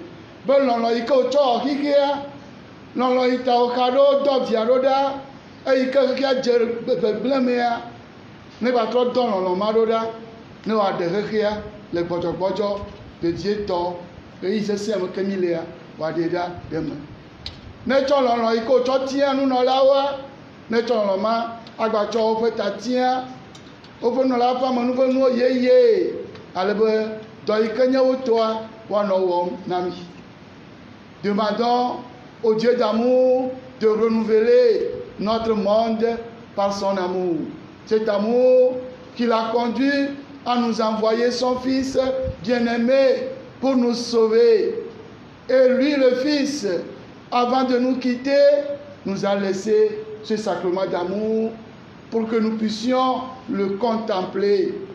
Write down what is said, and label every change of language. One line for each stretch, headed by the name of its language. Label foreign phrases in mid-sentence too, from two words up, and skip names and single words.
Ewe: Be lɔlɔ yi ke wòtsɔ xexea, lɔlɔ yi ta wòxa ɖo dɔ via ɖo ɖa, eyi ke xexea dze gbegblẽ mea, ne va trɔ dɔ lɔlɔ ma ɖo ɖa, ne wòaɖe xexea le gbɔdzɔgbɔdzɔ dedietɔ ɣeyiɣi sesẽ me ke mi lea wòaɖe ɖa ɖe me. Ne tsɔ lɔlɔ yi ke wòtsɔ tia nunɔlawoa, ne tsɔ lɔlɔ ma agbatsɔ woƒe ta tia woƒe nɔla ƒe amenu ƒe nuwo yeye ale be dɔ yi ke nye wo tɔa woanɔ wɔm na mi.
French: Demandons au Dieu d'amour de renouveler notre monde par son amour. Cet amour qui l'a conduit à nous envoyer son Fils bien-aimé pour nous sauver. Et lui, le Fils, avant de nous quitter, nous a laissé ce sacrement d'amour pour que nous puissions le contempler.